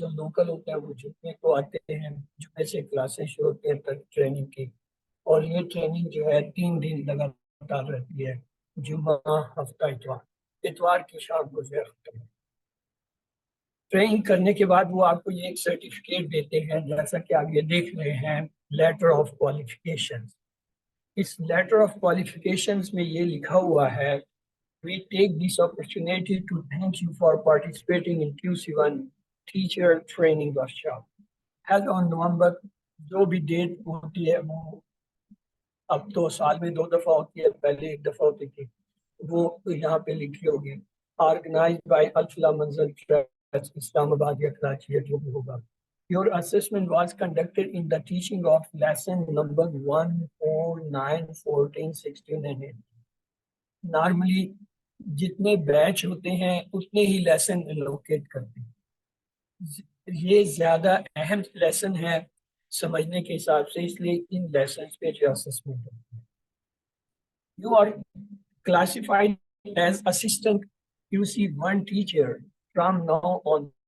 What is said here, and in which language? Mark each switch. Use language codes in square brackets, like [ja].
[ur] جو لوکل ہوتے ہیں وہ جمعے کو آتے ہیں. جمعے سے کلاسیں شروع ہوتی ہیں ٹریننگ کی، اور یہ ٹریننگ جو ہے 3 دن لگاتار رہتی ہے. جمعہ، ہفتہ، اتوار کی شام کو جو ہے ختم. ٹریننگ کرنے کے بعد وہ آپ کو یہ ایک سرٹیفکیٹ دیتے ہیں، جیسا کہ آپ یہ دیکھ رہے ہیں، letter of qualification. اس letter of qualification میں یہ لکھا ہوا ہے: [en] We take this opportunity to thank you for participating in QC1 teacher training workshop held on November. [ur] جو بھی ڈیٹ ہوتی ہے وہ اب تو سال میں 2 دفعہ ہوتی ہے، پہلے 1 دفعہ ہوتی تھی، وہ یہاں پہ لکھی ہوگی. [en] Organized by [ur] الفلا منزل ٹرسٹ، اسلام آباد یا کراچی یا جو بھی ہوگا. [en] Your assessment was conducted in the teaching of lesson number 1, 4, 9, 14, 16 and 18. [ur] Normally جتنے بیچ ہوتے ہیں اتنے ہی لیسن الوکیٹ کرتے ہیں. یہ زیادہ اہم لیسن ہے سمجھنے کے حساب سے، اس لیے ان لیسنز پہ جو اسسمنٹ ہوتی ہے. [en] You are classified as assistant QC1 teacher from now on.